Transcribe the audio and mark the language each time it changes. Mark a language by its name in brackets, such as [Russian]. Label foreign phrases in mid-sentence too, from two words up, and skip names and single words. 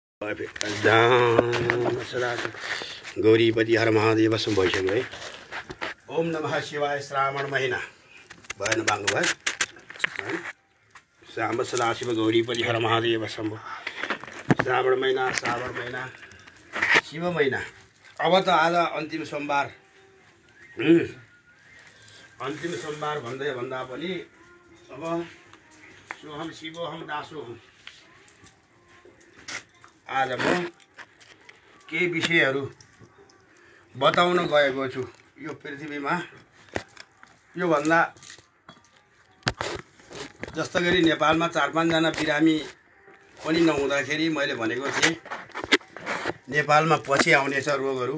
[Sanskrit] गौरीपति हर महादेव [Nepali] सम भइसक्यो है। [Sanskrit] ओम नमः शिवाय। [Nepali] श्रावण महिना भएन बाङ्गो भयो। [Sanskrit] श्याम सदाशिव गौरीपति हर महादेव शम्भो। [Nepali] श्रावण महिना शिव महिना। अब त आज अन्तिम सोमबार। अन्तिम सोमबार भन्दा पनि अब [Sanskrit] सोहम शिवोहम दासोहम। [Nepali] आज म केही विषयहरू बताउन गएको छु। यो पृथ्वीमा योभन्दा जस्तो गरी नेपालमा 4-5 जना बिरामी पनि नहुँदाखेरि मैले भनेको थिएँ नेपालमा पछि आउनेछ रोगहरू।